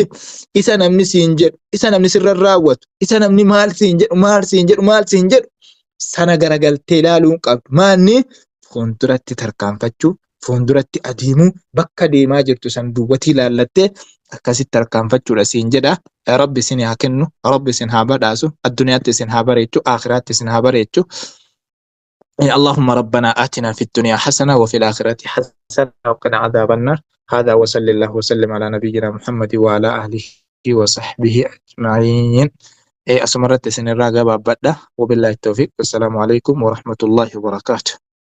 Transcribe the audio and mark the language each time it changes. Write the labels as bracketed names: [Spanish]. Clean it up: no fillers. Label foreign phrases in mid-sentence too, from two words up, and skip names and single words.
[Oromo] Isa namni siin jedhu isa namni sirra raawwatu isa namni maal siin jedhu sana garagaltee ilaaluun qabdu. Maanni fuulduratti tarkaanfachuu, fuulduratti adeemuu, bakka deemaa jirtu san duubatti ilaallattee akkasitti tarkaanfachuudha siin jedha. Rabbi isin haa kennu, Rabbi isin haa badhaasu, addunyaatti isin haa bareechu, akhiraatti isin haa bareechu. [Arabic] اللهم ربنا آتنا في الدنيا حسنة وفي الآخرة حسنة وقنا عذاب النار. هذا وصلى الله وسلم على نبينا محمد وعلى آله وصحبه أجمعين. أسمرت سن الراقة بابدا وبالله التوفيق. السلام عليكم ورحمة الله وبركاته.